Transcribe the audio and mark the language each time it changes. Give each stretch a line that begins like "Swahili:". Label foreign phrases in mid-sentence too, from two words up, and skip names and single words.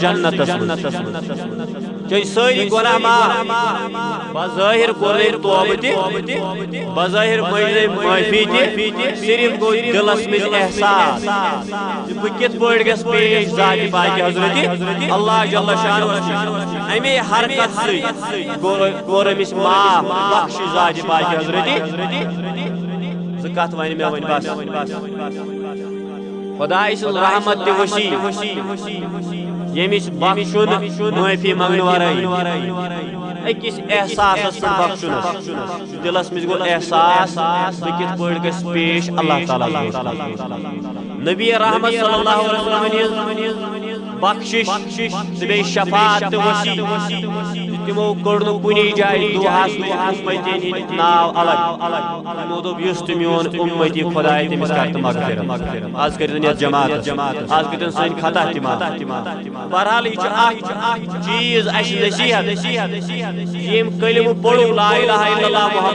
Kashmiri: جنتس منٛز چٲنۍ سٲری گۄناہ معاف بظٲہر کوٚر أمۍ توبہٕ تہِ بظٲہر مٔنٛج أمۍ معٲفی تہِ صرف گوٚو دِلس منٛز احساس بہٕ کِتھ پٲٹھۍ گژھٕ پیش ذاتِ پاکہِ حضرتِ اللہ جل شانہ امی حرکت سۭتۍ کوٚر أمِس معاف بخش ذاتِ پاکہِ حضرتِ زٕ کتھ وَنہِ مےٚ وۄنۍ بس خداے سٕنٛز رحمت تہِ وسیع ییٚمِس بخشُن معٲفی منگنہٕ ورٲے أکِس احساسس پٮ۪ٹھ بخشُنس دلس منٛز گوٚو احساس بہٕ کِتھ پٲٹھۍ گژھٕ پیش اللہ تعالیٰ نبی رحمت
Arabic: صلی اللہ علیہ وسلم
Kashmiri: بخشش تہٕ بیٚیہِ شفاعت تہٕ وسیع تمو کوٚر نہٕ کُنی جایہِ دُعاہس اُمتی ہٕنٛدۍ ناو الگ تمو دوٚپ یُس تہِ میون اُمتی خداے تٔمِس کر تہٕ مغفرت آز کٔرۍتن یتھ جماعتس آز کٔرۍتن سٲنۍ خطا تہِ معاف بہرحال یہ چھُ اکھ چیٖز اسہِ نصیحت ییٚمۍ کلمہٕ پوٚرُو
Arabic: لا الہ الا اللہ